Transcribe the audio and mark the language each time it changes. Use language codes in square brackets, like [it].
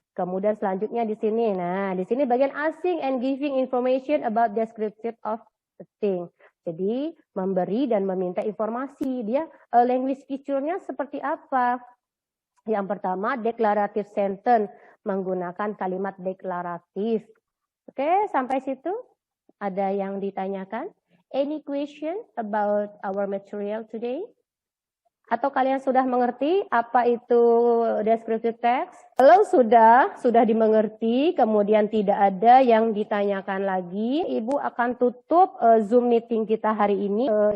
[id] Kemudian selanjutnya di sini, nah di sini bagian [en] asking and giving information about description of the thing. [id] Jadi memberi dan meminta informasi. Dia language feature-nya seperti apa? Yang pertama declarative sentence, menggunakan kalimat deklaratif. Oke, sampai situ ada yang ditanyakan? [en] Any question about our material today? [id] Atau kalian sudah mengerti apa itu descriptive text? Kalau sudah dimengerti, kemudian tidak ada yang ditanyakan lagi, Ibu akan tutup Zoom meeting kita hari ini.